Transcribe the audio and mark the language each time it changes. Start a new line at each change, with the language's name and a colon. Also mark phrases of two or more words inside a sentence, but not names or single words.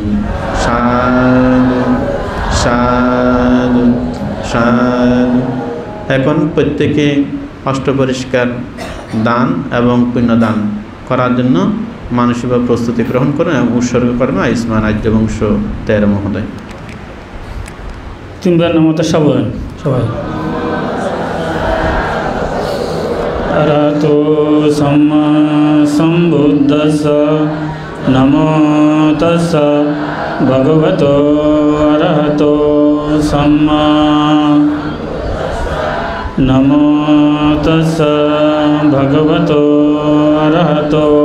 Bangla: সাধু সাধু সাধু। এখন প্রত্যেকে অষ্টপরিষ্কার দান এবং পুণ্যদান করার জন্য মানসিকভাবে প্রস্তুতি গ্রহণ করুন এবং উৎসর্গ করেন আয়ুষ্মান রাজ্যবংশ 13 মহোদয়। তিনবার নামতা সবাই সবাই
Pali: আরাতো সম্মা সম্বুদ্ধস্স নমো তস্স ভগবতো আরহতো সম্মা নমো তস্স ভগবতো আরহতো